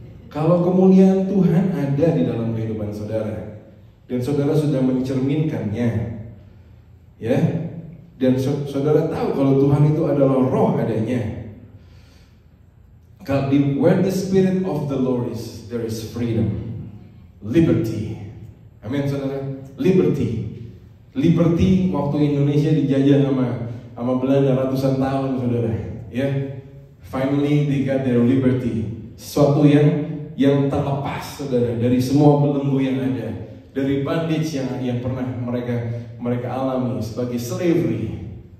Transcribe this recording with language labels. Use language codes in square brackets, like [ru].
[id] Kalau kemuliaan Tuhan ada di dalam kehidupan saudara, dan saudara sudah mencerminkannya, ya, dan saudara tahu kalau Tuhan itu adalah roh adanya. [en] Where the Spirit of the Lord is, there is freedom, liberty. Amin, saudara. [id] Liberty waktu Indonesia dijajah sama Belanda ratusan tahun, saudara. [en] Ya, finally they got their liberty. [id] Sesuatu yang terlepas, saudara, dari semua belenggu yang ada, dari bondage yang pernah mereka alami sebagai slavery.